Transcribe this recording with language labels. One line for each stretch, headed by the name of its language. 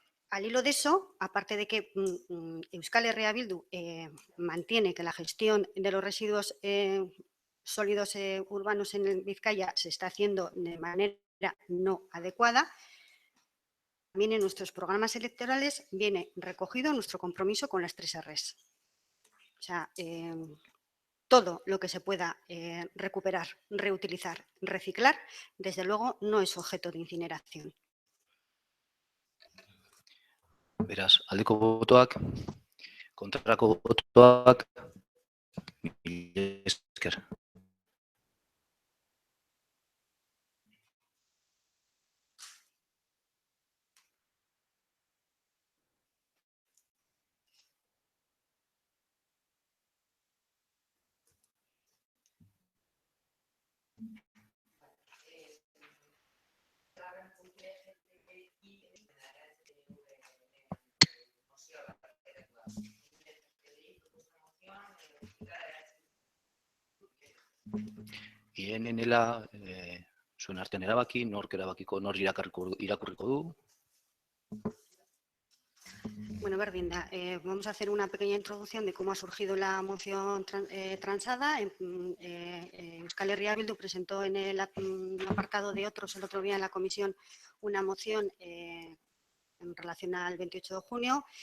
Spanish: Al hilo de eso, aparte de que Euskal Herria Bildu mantiene que la gestión de los residuos sólidos urbanos en Vizcaya se está haciendo de manera no adecuada, también en nuestros programas electorales viene recogido nuestro compromiso con las 3 Rs. O sea, todo lo que se pueda recuperar, reutilizar, reciclar, desde luego no es objeto de incineración.
Basque: Beraz, aldeko botoak, kontrako botoak, mila esker. Ienenela, zuen artean erabaki, nork erabakiko, nor irakurriko du.
Spanish: Bueno, Berdinda, vamos a hacer una pequeña introducción de cómo ha surgido la moción transada. Euskal Herria Bildu presentó en el apartado de otros el otro día en la comisión una moción en relación al 28 de junio.